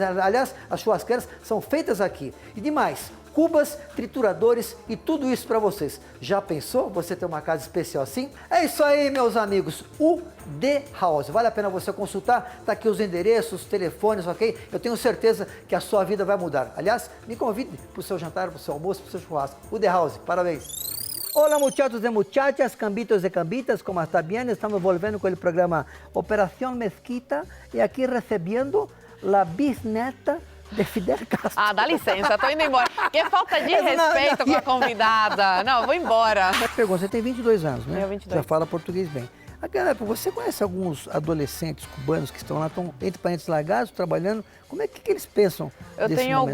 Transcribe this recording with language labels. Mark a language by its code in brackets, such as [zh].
[pt] Aliás, as churrasqueiras são feitas aqui. E demais, cubas, trituradores e tudo isso para vocês. Já pensou você ter uma casa especial assim? É isso aí, meus amigos. UD House. Vale a pena você consultar. Tá aqui os endereços, os telefones, ok? Eu tenho certeza que a sua vida vai mudar. Aliás, me convide para o seu jantar, para o seu almoço, para o seu churrasco. UD House, parabéns. [es] Hola muchachos y muchachas, cambitos y cambitas, ¿cómo está bien? Estamos volviendo con el programa Operación Mezquita y aquí recibiendo la bisneta de Fidel Castro. [pt] Ah, dá licença, tô indo embora. Que falta de respeito com a convidada. Não, vou embora. Pergunta, você tem 22 anos, né? Eu 22. Já fala português bem. Aquela época, você conhece alguns adolescentes cubanos que estão lá, estão entre parentes largados, trabalhando? Como é que eles pensam Eu desse tenho momento?